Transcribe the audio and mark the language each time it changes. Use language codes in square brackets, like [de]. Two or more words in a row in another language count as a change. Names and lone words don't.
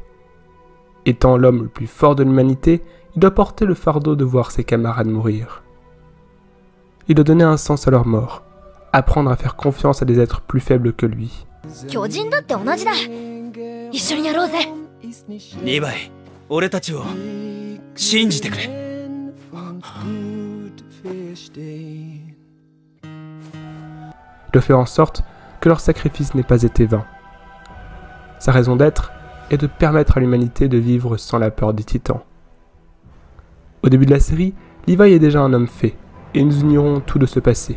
[fr] Étant l'homme le plus fort de l'humanité, il doit porter le fardeau de voir ses camarades mourir. Il doit donner un sens à leur mort, apprendre à faire confiance à des êtres plus faibles que lui. Levi, [ja] 俺たちを信じてくれ。 [fr] Il doit faire en sorte que leur sacrifice n'ait pas été vain. Sa raison d'être est de permettre à l'humanité de vivre sans la peur des Titans. Au début de la série, Levi est déjà un homme fait, et nous ignorons tout de ce passé.